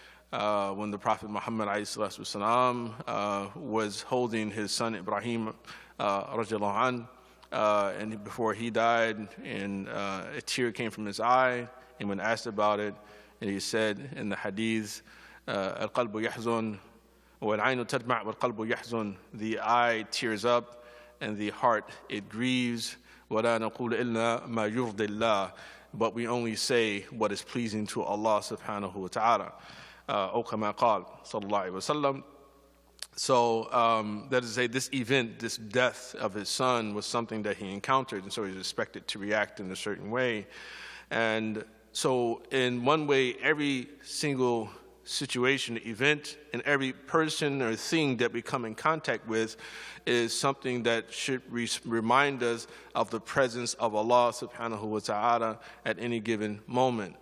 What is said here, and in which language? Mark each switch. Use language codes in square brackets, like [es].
[en] When the Prophet Muhammad ﷺ, was holding his son Ibrahim radiallahu anh, and before he died, and a tear came from his eye, and when asked about it, and he said in the hadith, [ar] al-qalbu yahzun wal-aynu tadma' wal-qalbu yahzun, [en] the eye tears up and the heart it grieves, [ar] وَلَا نَقُولُ إِلَّا مَا يُرْضِي اللَّهِ, [en] but we only say what is pleasing to Allah subhanahu wa ta'ala. [ar] أو كما قال صلى الله عليه وسلم. [en] So that is to say, this event, this death of his son, was something that he encountered, and so he's expected to react in a certain way. And so in one way, every single situation, event, and every person or thing that we come in contact with is something that should remind us of the presence of Allah subhanahu wa ta'ala at any given moment.